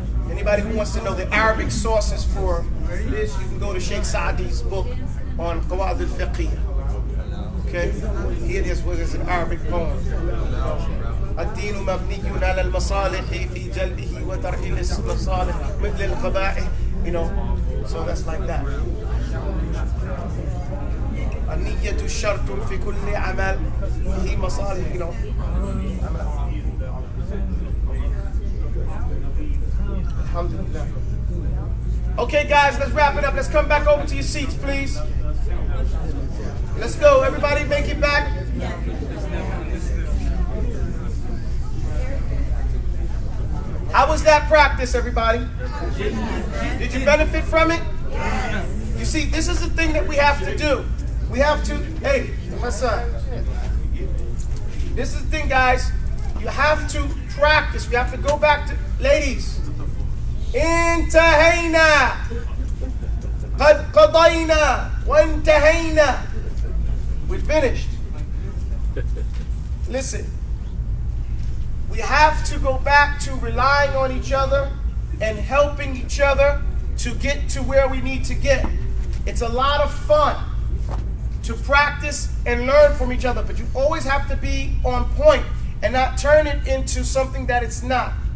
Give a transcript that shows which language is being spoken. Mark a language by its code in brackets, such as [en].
[en] Anybody who wants to know the Arabic sources for this, you can go to Shaykh Saadi's book on Qawaid al-Fiqhiyya. Okay? Here it is, what is an Arabic poem. [ar] الدين مبني على المصالح في جلبه وترك المصالح مثل القبائح. [en] You know, so that's like that. [ar] النية شرط في كل عمل هي مصالح. [en] You know. [ar] Alhamdulillah. [en] Okay, guys, let's wrap it up. Let's come back over to your seats, please. Let's go. Everybody make it back. How was that practice, everybody? Did you benefit from it? You see, this is the thing that we have to do. We have to, hey, my son. This is the thing, guys. You have to practice. We have to go back to, ladies. [ar] انتهينا قد قضينا وانتهينا. [en] We're finished. Listen, we have to go back to relying on each other and helping each other to get to where we need to get. It's a lot of fun to practice and learn from each other, but you always have to be on point and not turn it into something that it's not.